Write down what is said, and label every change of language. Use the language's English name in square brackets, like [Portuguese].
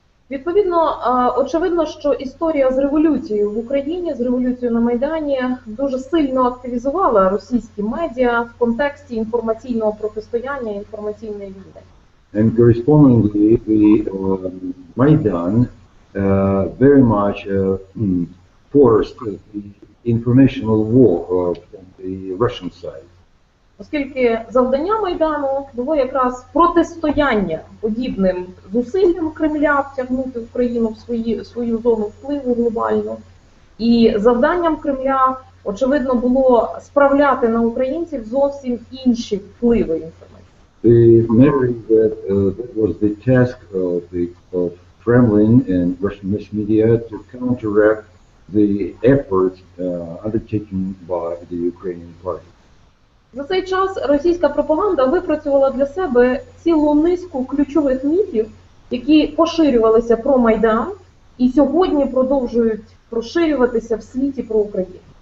[Ukrainian] Відповідно, очевидно, що історія з революцією в Україні, з революцією на Майдані дуже сильно активізувала російські медіа в контексті інформаційного протистояння, інформаційної війни. [English] And correspondingly, the Maidan very much forced the informational war from the Russian side. [Ukrainian] Оскільки завдання Майдану було якраз протистояння подібним зусиллям Кремля втягнути Україну в свою зону впливу глобальну. І завданням Кремля, очевидно, було справляти на українців зовсім інші впливи інформації. [English] The matter that was the task of Kremlin and Russian mass media to counteract the efforts undertaken by the Ukrainian party. [Ukrainian] За цей час російська пропаганда випрацювала для себе цілу низку ключових міфів, які поширювалися про Майдан і сьогодні продовжують поширюватися в світі про Україну.